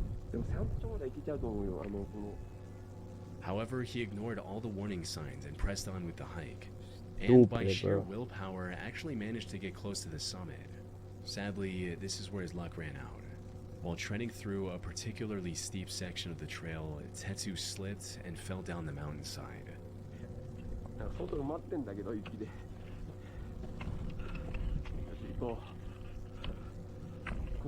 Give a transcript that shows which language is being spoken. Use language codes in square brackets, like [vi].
[ja] でも山頂まで行けちゃうと思うよ。 [en] However, he ignored all the warning signs and pressed on with the hike, and by sheer bro. willpower actually managed to get close to the summit. Sadly, this is where his luck ran out. While treading through a particularly steep section of the trail, Tetsu slipped and fell down the mountainside. [ja] 外埋まってんだけど雪で。よし行こう。